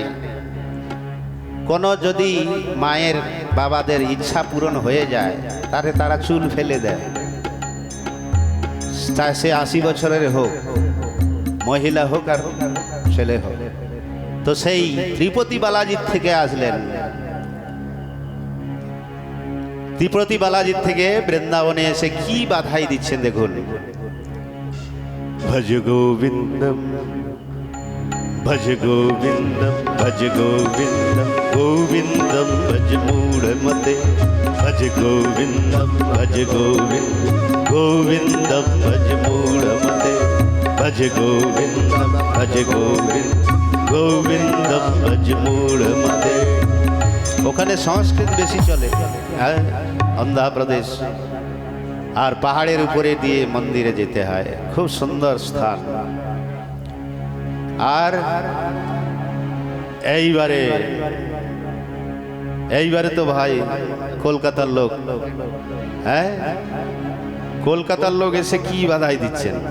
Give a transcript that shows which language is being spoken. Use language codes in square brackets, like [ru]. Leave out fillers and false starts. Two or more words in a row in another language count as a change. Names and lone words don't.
[bn] কোনো যদি মায়ের বাবাদের ইচ্ছা পূরণ হয়ে যায় তাহলে তারা চুল ফেলে দেয়, তা সে 80 বছরের হোক, মহিলা হোক আর ছেলে হোক। তো সেই তিরুপতি বালাজির থেকে আসলেন, তিরুপতি বালাজির থেকে বৃন্দাবনে এসে কি বাধাই দিচ্ছেন দেখুন। [sa] ভজ গোবিন্দম ভজ গোবিন্দম ভজ গোবিন্দম গোবিন্দম ভজ মূঢ়মতে ভজ গোবিন্দম ভজ গোবিন্দম গোবিন্দম ভজ মূঢ়মতে ভজ গোবিন্দম ভজ গোবিন্দম গোবিন্দম ভজ মূঢ়মতে। [bn] ওখানে সংস্কৃত বেশি চলে, হ্যাঁ, অন্ধ্রপ্রদেশ। আর পাহাড়ের উপরে দিয়ে মন্দিরে যেতে হয়, খুব সুন্দর স্থান। আর এইবারে তো ভাই কলকাতার লোক, হ্যাঁ, কলকাতার লোক এসে কি বাধাই দিচ্ছেন।